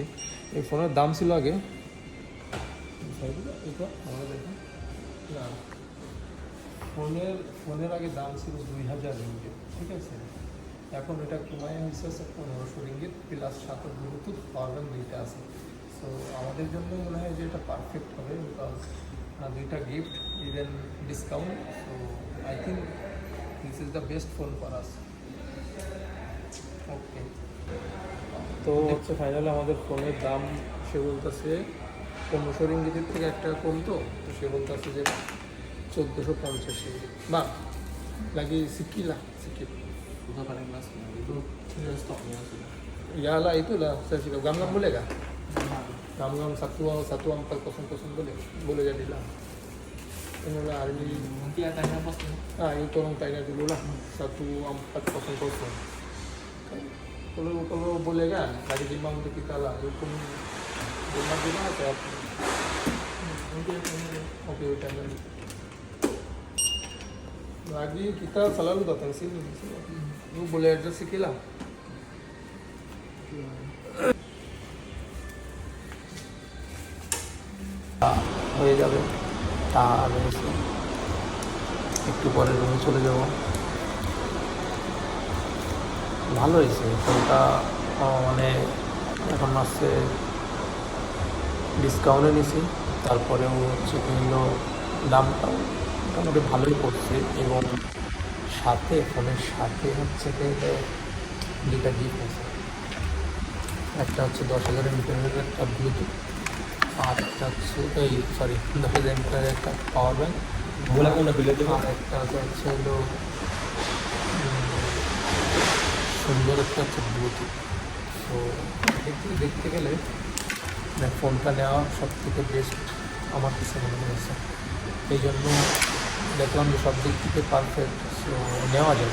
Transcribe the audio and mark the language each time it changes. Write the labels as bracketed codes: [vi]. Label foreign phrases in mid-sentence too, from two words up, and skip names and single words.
[bn] এই ফোনের দাম ছিল আগে না, ফোনের আগে দাম ছিল 2000 রিঙ্গিত। ঠিক আছে, এখন এটা কমায় হয়েছে 1500 রিঙ্গিত, প্লাস সাথে [en] bluetooth power bank [bn] দুইটা আছে। সো আমাদের জন্য মনে হয় যে এটা পারফেক্ট হবে, বিকজ দুইটা [en] gift even discount. so I think this is the best phone for us. [bn] ওকে, তো হচ্ছে ফাইনালি আমাদের ফোনের দাম সে বলতেছে 1500 রিঙ্গিতের থেকে একটা কম, তো সে বলতেছে যে 1450 রিঙ্গিত। [ms] বা lagi sikit lah, sikit. Sudah paling kelas itu sudah stoknya sudah. Iyalah itulah saya cakap gam-gam boleh kah? Gam-gam 1400 boleh jadilah. Inilah hari ini. Nanti akan hapus ya. Ini tolong tanya dulu lah 1400. Kalau boleh kan, lagi timbang untuk kita lah. Hukum gimana atau apa? Oke, tanya. Lagi kita selalu datang sini. Lu boleh adjust sikit lah. [bn] হয়ে যাবে, আর একটু পরে রুমে চলে যাব। ভালো হয়েছে ফোনটা, মানে এখন আসছে ডিসকাউন্টে নিছি, তারপরেও হচ্ছে কিন্তু দামটাও মোটামুটি ভালোই পড়ছে। এবং সাথে ফোনের সাথে হচ্ছে দুইটা গিফট আছে, একটা হচ্ছে 10,000 mAh একটা ব্লুটুথ, আর একটা হচ্ছে 10,000 mAh একটা [en] power bank, [hi] बोला कौन बिल दे [bn] আর একটা হচ্ছে হলো সুন্দর একটা হচ্ছে ব্লুটুথ। তো একটু দেখতে গেলে ফোনটা নেওয়া সব থেকে বেস্ট আমার কাছে মনে হয়েছে। এই জন্য দেখলাম যে সব দিক থেকে পারফেক্ট, সো নেওয়া যায়।